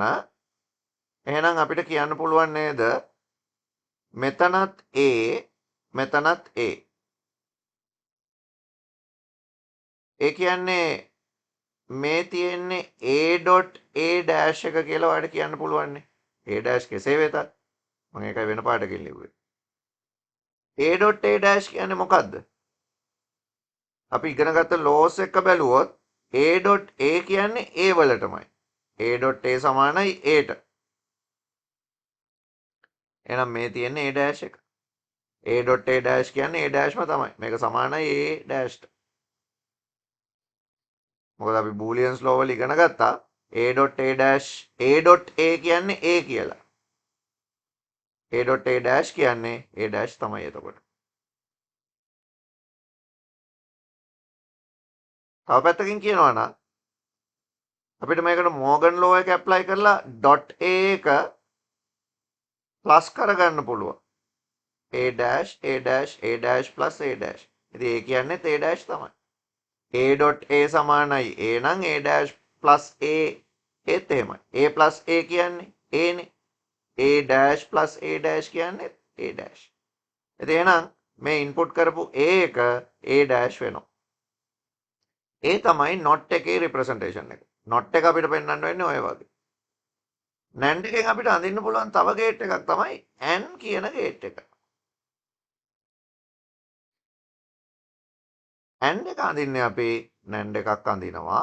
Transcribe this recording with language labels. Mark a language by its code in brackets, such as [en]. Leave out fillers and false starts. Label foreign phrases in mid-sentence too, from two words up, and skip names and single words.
[si] එහෙනම් අපිට කියන්න පුළුවන් නේද? මෙතනත් A මෙතනත් A. ඒ කියන්නේ මේ තියෙන්නේ [en] A.A dash [si] එක කියලා ඔයාලට කියන්න පුළුවන් නේ. [en] A dash [si] කෙසේ වෙතත් මම ඒකයි වෙන පාඩකින් ලිව්වේ. [en] A.A dash [si] කියන්නේ මොකද්ද? අපි ඉගෙන ගත්ත ලෝස් එක බැලුවොත් A.A කියන්නේ A වලටමයි. A.A සමානයි Aට. එහෙනම් මේ තියෙන්නේ [en] A dash [si] එක. [en] A.A dash [si] කියන්නේ A dashම තමයි. මේක සමානයි A dasht. මොකද අපි [en] Booleans law [si] වල ඉගෙන ගත්තා [en] A.A dash A.A [si] කියන්නේ A කියලා. [en] A.A dash [si] කියන්නේ [en] A dash [si] තමයි එතකොට. තව පැත්තකින් කියනවා නම් අපිට මේකට [en] Morgan law [si] එක ඇප්ලයි කරලා .A එක ප්ලස් කරගන්න පුළුවන්. [en] a dash a dash a dash plus a dash. [si] ඉතින් a කියන්නේත් a dash තමයි. a dot a සමානයි a නම් [en] a dash plus a [si] ඒත් එහෙමයි. [en] a plus a [si] කියන්නේ a නේ. [en] a dash plus a dash [si] කියන්නේ [en] a dash. [si] ඉතින් එහෙනම් මේ ඉන්පුට් කරපු a එක [en] a dash [si] වෙනවා. ඒ තමයි not එකේ රිප්‍රසන්ටේෂන් එක. not එක අපිට පෙන්වන්න වෙන්නේ ඔය වගේ. NAND එකෙන් අපිට අඳින්න පුළුවන් තව ගේට් එකක් තමයි AND කියන ගේට් එක. AND එක අඳින්නේ අපි NAND එකක් අඳිනවා.